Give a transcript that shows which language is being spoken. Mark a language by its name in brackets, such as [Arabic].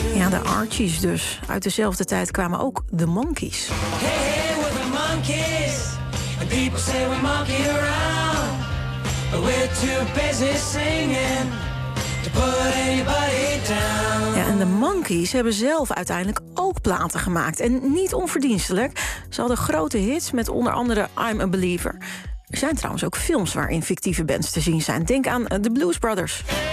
[Dutch] De Archies dus. Uit dezelfde tijd kwamen ook de Monkees. [English] Hey, hey, we're the Monkees. And people say we monkey around. But we're too busy singing to put anybody down. [Dutch] Ja, en de Monkees hebben zelf uiteindelijk ook platen gemaakt. En niet onverdienstelijk. Ze hadden grote hits met onder andere I'm a Believer. Er zijn trouwens ook films waarin fictieve bands te zien zijn. Denk aan The Blues Brothers.